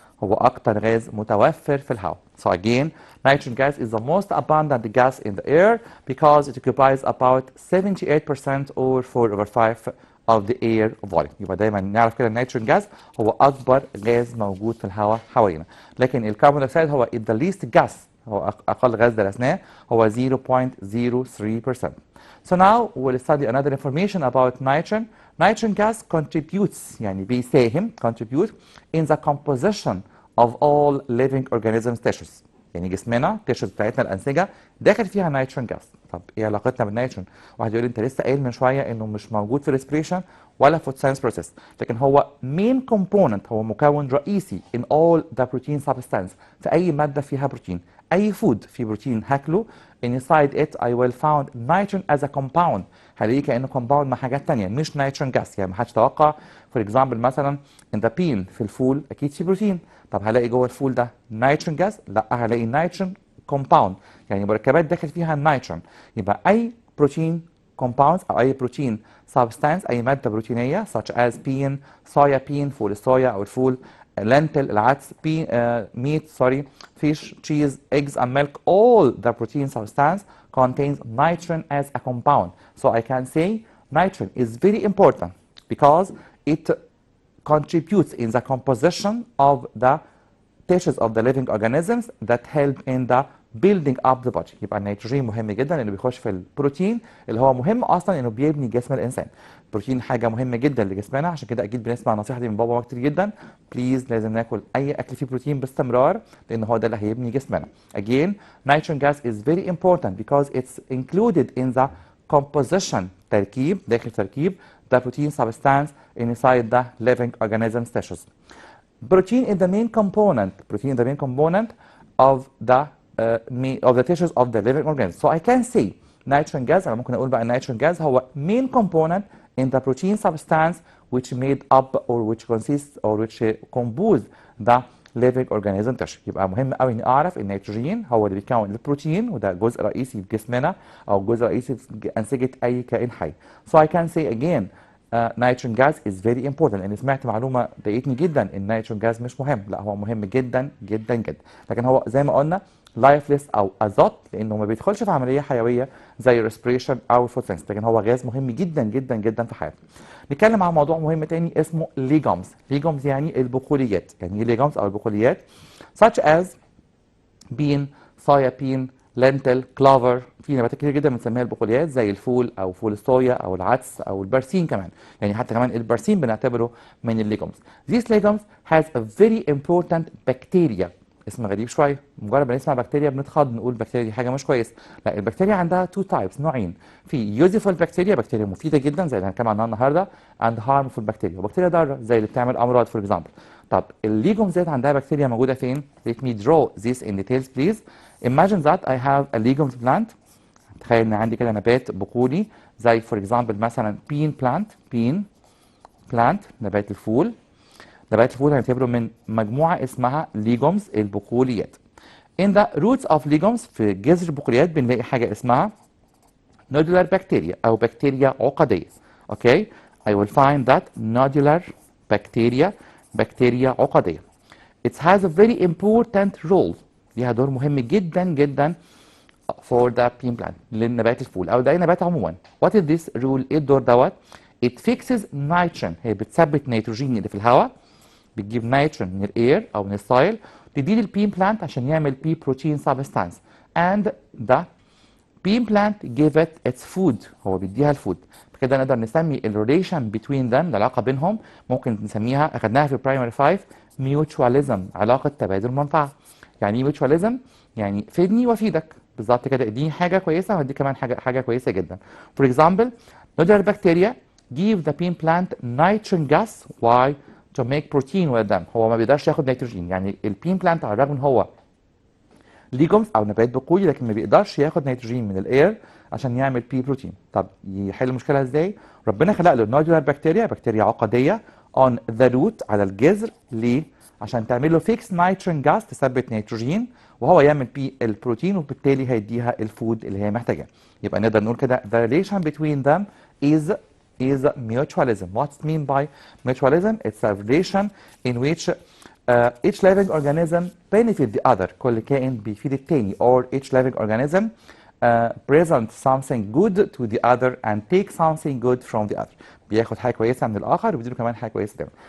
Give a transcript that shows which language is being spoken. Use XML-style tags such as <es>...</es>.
<ar>هو أكتر غاز متوفر في الهواء.</ar> <en>So again, nitrogen gas is the most abundant gas in the air because it occupies about 78% or 4/5 of the air volume.</en> <ar>يبقى دايما نعرف كده النيتروجين جاز هو أكبر غاز موجود في الهواء حوالينا. لكن الكربون دايوكسيد هو</ar> <en>the least gas،</en> <ar>هو أقل غاز درسناه هو 0.03%.</ar> <en>So now we'll study another information about nitrogen. Nitrogen gas contributes</en> <ar>يعني بيساهم</ar> <en>contribute in the composition of all living organisms tissues.</en> <ar>يعني جسمنا التيشوز بتاعتنا الانسجه داخل فيها نيتروجين جاز. طب ايه علاقتنا بالنيتروجين؟ واحد يقول لي انت لسه قايل من شويه انه مش موجود في الريسبريشن ولا فوتوسينثيسيس بروسيس، لكن هو مين كومبوننت، هو مكون رئيسي</ar> <en>in all the protein substance</en> <ar>في اي ماده فيها بروتين. اي فود فيه بروتين هاكله</ar> <en>inside it I will found nitrogen as a compound،</en> <ar>هلاقيه كانه كومباوند مع حاجات ثانيه مش نيتروجين جاز. يعني ما حدش توقع فور اكزامبل مثلا</ar> <en>in the bean</en> <ar>في الفول اكيد فيه بروتين، طب هلاقي جوه الفول ده نيتروجين جاز؟ لا، هلاقي نيتروجين كومباوند يعني مركبات داخل فيها النيتروجين. يبقى اي بروتين كومباوندز او اي بروتين سبستانس اي ماده بروتينيه</ar> <en>such as bean صويا bean</en> <ar>فول الصويا او الفول</ar> <en>lentil</en> <ar>العدس</ar> <en>meat fish cheese eggs and milk all the protein substance contains nitrogen as a compound. So I can say nitrogen is very important because it contributes in the composition of the tissues of the living organisms that help in the building up the body.</en> <ar>يبقى النيتروجين مهم جدا لانه بيخش في البروتين اللي هو مهم اصلا انه بيبني جسم الانسان. البروتين حاجه مهمه جدا لجسمنا، عشان كده اكيد بنسمع النصيحه دي من بابا كتير جدا، بليز لازم ناكل اي اكل فيه بروتين باستمرار لان هو ده اللي هيبني جسمنا.</ar> <en>Again, nitrogen gas is very important because it's included in the composition</en> <ar>تركيب داخل تركيب</ar> <en>the protein substance inside the living organisms tissues. Protein is the main component of the tissues of the living organisms. So I can say nitrogen gas،</en> <ar>أنا ممكن أقول بقى</ar> <en>nitrogen gas هو main component in the protein substance which made up or which consists or which compose the living organism tissue.</en> <ar>يبقى مهم قوي إني أعرف النيتروجين هو اللي بيكون البروتين وده جزء رئيسي في جسمنا أو جزء رئيسي في أنسجة أي كائن حي.</ar> <en>So I can say again nitrogen gas is very important.</en> <ar>لأن سمعت معلومة ضايقتني جدا إن النيتروجين gas مش مهم، لا هو مهم جدا جدا جدا، لكن هو زي ما قلنا لايفلس او ازوت لانه ما بيدخلش في عمليه حيويه زي الريسبريشن او الفوتوسينثيسيس، لكن هو غاز مهم جدا جدا جدا في حياتنا. نتكلم عن موضوع مهم تاني اسمه ليجومز. ليجومز يعني البقوليات. يعني ايه ليجومز او البقوليات؟</ar> <en>such as bean</en> <ar>صويا</ar> <en>bean lentil clover.</en> <ar>في نباتات كتير جدا بنسميها البقوليات زي الفول او فول الصويا او العدس او البرسيم كمان، يعني حتى كمان البرسيم بنعتبره من الليجومز.</ar> <en>These legumes has a very important bacteria</en> <ar>اسم غريب شويه، مجرد ما نسمع بكتيريا بنتخض نقول البكتيريا دي حاجه مش كويسه. لا، البكتيريا عندها تو تايبس، نوعين. في يوزفول بكتيريا، بكتيريا مفيده جدا زي اللي هنتكلم عنها النهارده، اند هارمفول بكتيريا، وبكتيريا ضاره زي اللي بتعمل امراض فور اكزامبل. طب الليجومز ديت عندها بكتيريا موجوده فين؟</ar> <en>let me draw this in details please. imagine that I have a legumes plant.</en> <ar>تخيل ان عندي كده نبات بقولي زي فور اكزامبل مثلا بين بلانت، نبات الفول. نبات الفول هنعتبره من مجموعه اسمها ليجومز، البقوليات.</ar> <en>In the roots of legumes،</en> <ar>في جذر البقوليات بنلاقي حاجه اسمها</ar> <en>nodular bacteria</en> <ar>او بكتيريا عقديه.</ar> <en>okay, I will find that nodular bacteria،</en> <ar>بكتيريا عقديه.</ar> <en>It has a very important role،</en> <ar>ليها دور مهم جدا جدا</ar> <en>for the bean plant،</en> <ar>للنبات الفول او اي نبات عموما.</ar> <en>What is this rule؟</en> <ar>ايه الدور دوت؟</ar> <en>It fixes nitrogen،</en> <ar>هي بتثبت نيتروجين اللي في الهواء، بتجيب نيتروجين من الاير او من السايل تديه للبين بلانت عشان يعمل بي بروتين سبستانس.</ar> <en>and the bean plant give it its food،</en> <ar>هو بيديها الفود. بكده نقدر نسمي الريليشن</ar> <en>between them،</en> <ar>العلاقه بينهم ممكن نسميها، اخدناها في برايمري 5، ميوتشواليزم، علاقه تبادل منفعه. يعني ايه ميوتشواليزم؟ يعني فيدني وافيدك، بالظبط كده، اديني حاجه كويسه واديك كمان حاجه كويسه جدا.</ar> <en>For example nodular bacteria give the bean plant nitrogen gas. Why؟ to make protein with them.</en> <ar>هو ما بيقدرش ياخد نيتروجين، يعني البين بلانت على الرغم ان هو ليجومز او نبات بقولي لكن ما بيقدرش ياخد نيتروجين من الاير عشان يعمل بي بروتين. طب يحل المشكله ازاي؟ ربنا خلق له نودولار بكتيريا، بكتيريا عقديه</ar> <en>on the root،</en> <ar>على الجذر. ليه؟ عشان تعمل له فيكس نيتروجين جاز، تثبت نيتروجين وهو يعمل بي البروتين، وبالتالي هيديها الفود اللي هي محتاجاه. يبقى نقدر نقول كده</ar> <en>the relation between them is mutualism. What's mean by mutualism؟ It's a relation in which each living organism benefit the other،</en> <ar>كل كائن بيفيد التاني،</ar> <en>or each living organism present something good to the other and take something good from the other،</en> <ar>بياخد حاجه كويسه من الاخر وبيديله كمان حاجه كويسه تاني.</ar>